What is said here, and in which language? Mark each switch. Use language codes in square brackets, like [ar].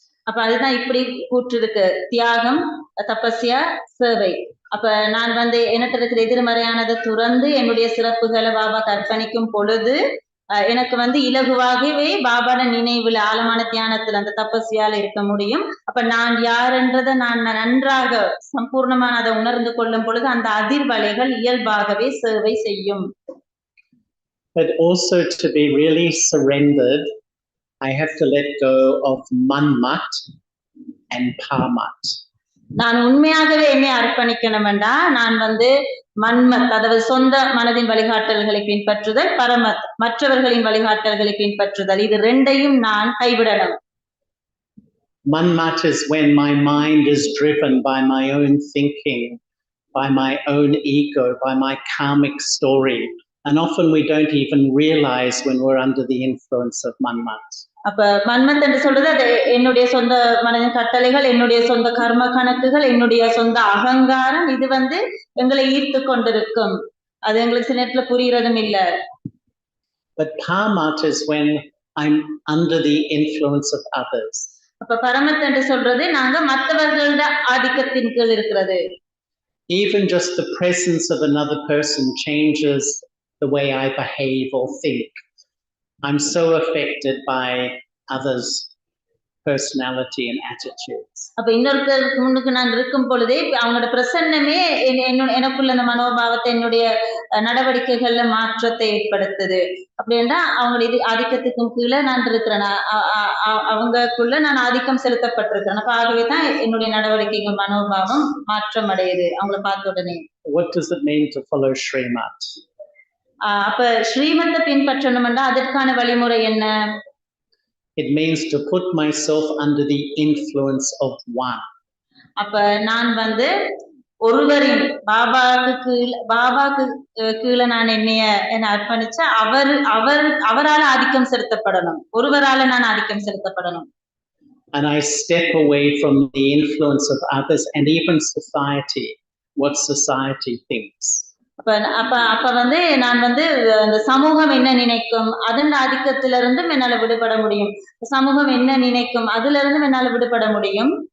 [ta] அப்ப அதுதான் இப்படி கூற்று இருக்கு, தியாகம், தபஸ்யா, சேவை. அப்ப நான் எனக்கு இருக்கிற எதிர்மறையானதை துறந்து என்னுடைய சிறப்புகளை பாபா அர்ப்பணிக்கும் பொழுது எனக்கு இலகுவாகவே பாபாட நினைவுல ஆழமான தியானத்துல அந்த தபஸ்யால இருக்க முடியும். அப்ப நான் யாருன்றதை நான் நன்றாக சம்பூர்ணமான அதை உணர்ந்து கொள்ளும் பொழுது அந்த அதிர்வலைகள் இயல்பாகவே சேவை செய்யும். [en] But also to be really surrendered, I have to let go of manmat and parmat. [ta] நான் உண்மையாகவே என்னை அர்ப்பணிக்கணும்டா நான் மன்மத், அதாவது சொந்த மனதின் வழிகாட்டல்களை பின்பற்றுதல், பரமத் மற்றவர்களின் வழிகாட்டல்களை பின்பற்றுதல், இது ரெண்டையும் நான் கைவிடணும். [en] Manmat is when my mind is driven by my own thinking, by my own ego, by my karmic story. And often we don't even realize when we're under the influence of manmat. [ta] அப்ப மன்மத் என்று சொல்றது அது என்னுடைய சொந்த மனதின் கட்டளைகள், என்னுடைய சொந்த கர்ம கணக்குகள், என்னுடைய சொந்த அகங்காரம், இது எங்களை ஈர்த்து கொண்டிருக்கும். அது எங்களுக்கு சில நேரத்துல புரியறதும் இல்ல. [en] But parmat is when I'm under the influence of others. [ta] அப்ப பரமத் என்று சொல்றது நாங்க மற்றவர்களோட ஆதிக்கத்தின் கீழ் இருக்கிறது. [en] Even just the presence of another person changes the way I behave or think. I'm so affected by others' personality and attitudes. [ta] அப்ப இன்னொருத்தருக்கு முன்னுக்கு நான் இருக்கும் பொழுதே அவங்களோட பிரசன்னமே எனக்குள்ள அந்த மனோபாவத்தை, என்னுடைய நடவடிக்கைகள்ல மாற்றத்தை ஏற்படுத்துது. அப்படின்னா அவங்களுடைய ஆதிக்கத்துக்கும் கீழே நான் இருக்கிறேன், அவங்களுக்குள்ள நான் ஆதிக்கம் செலுத்தப்பட்டிருக்கிறேன். அப்ப ஆகவேதான் என்னுடைய நடவடிக்கைகள், மனோபாவம் மாற்றம் அடையுது அவங்களை பார்த்த உடனே. [en] What does it mean to follow Srimat? [ta] அப்ப ஸ்ரீமத்தை பின்பற்றணும்னா அதற்கான வழிமுறை என்ன? [en] It means to put myself under the influence of one. [ta] அப்ப நான் ஒருவரின் பாபாக்கு கீழே நான் என்ன அர்ப்பணிச்சா அவரால ஆதிக்கம் செலுத்தப்படணும், ஒருவரால நான் ஆதிக்கம் செலுத்தப்படணும். [en] And I step away from the influence of others and even society, what society thinks. [ta] அப்ப நான் இந்த சமூகம் என்ன நினைக்கும் அதன் ஆதிக்கத்தில இருந்தும் என்னால விடுபட முடியும். சமூகம் என்ன நினைக்கும் அதுல இருந்தும் என்னால விடுபட முடியும்.